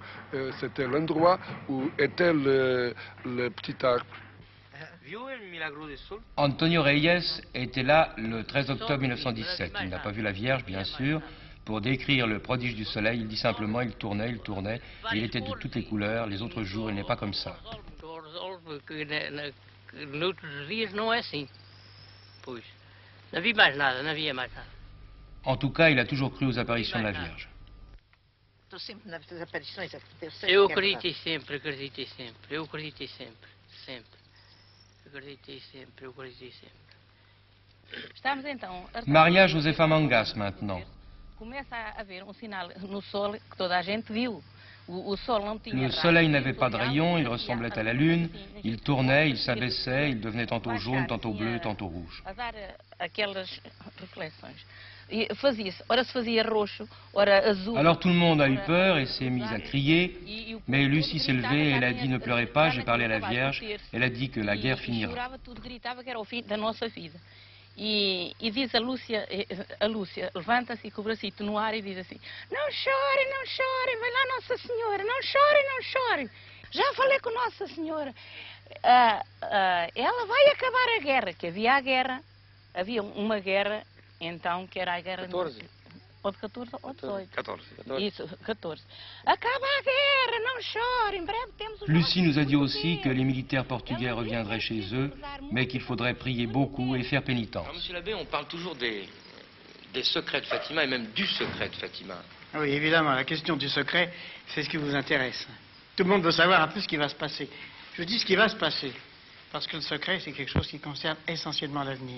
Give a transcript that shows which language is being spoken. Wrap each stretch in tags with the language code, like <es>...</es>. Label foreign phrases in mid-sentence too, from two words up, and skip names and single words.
<fr>C'était l'endroit où était le petit arbre. Antonio Reyes était là le 13 octobre 1917. Il n'a pas vu la Vierge, bien sûr. Pour décrire le prodige du soleil, il dit simplement il tournait, et il était de toutes les couleurs. Les autres jours, il n'est pas comme ça.</fr> <pt>porque noutros dias não é assim. Pois, não havia mais nada, não havia mais nada.</pt> <fr>En tout cas, il a toujours cru aux apparitions de la Vierge.</fr> <pt>Estou sempre nas aparições. Eu acreditei sempre, acreditei sempre. Eu acreditei sempre, sempre. Acreditei sempre, eu acreditei sempre. Estamos então...</pt> <fr>Maria Josefa Mangas, maintenant.</fr> <pt>Começa a haver sinal no sol que toda a gente viu.</pt> <fr>Le soleil n'avait pas de rayons, il ressemblait à la lune, il tournait, il s'abaissait, il devenait tantôt jaune, tantôt bleu, tantôt rouge.</fr> <pt>A dar aquelas reflexões. E fazia-se, ora se fazia roxo, ora azul.</pt> <fr>Alors tout le monde a eu peur et s'est mis à crier, mais Lucie s'est levée et elle a dit « Ne pleurez pas, j'ai parlé à la Vierge », elle a dit que la guerre finira.</fr> <pt>Tudo gritava que era o fim da nossa vida. E diz a Lúcia levanta-se com o bracito no ar e diz assim: não chorem, vai lá Nossa Senhora, não chorem. Já falei com Nossa Senhora. Ela vai acabar a guerra, que havia a guerra, havia uma guerra, então, que era a guerra... 14. Ou de 14 ou 18. 14. Isso, 14. Acaba a guerra, não chorem, breve temos os...</pt> <fr>Lucie nous a dit aussi que les militaires portugais reviendraient chez eux, mais qu'il faudrait prier beaucoup et faire pénitence. Alors, monsieur l'abbé, on parle toujours des secrets de Fatima et même du secret de Fatima. Oui, évidemment, la question du secret, c'est ce qui vous intéresse. Tout le monde veut savoir un peu ce qui va se passer. Je dis ce qui va se passer, parce que le secret, c'est quelque chose qui concerne essentiellement l'avenir.</fr>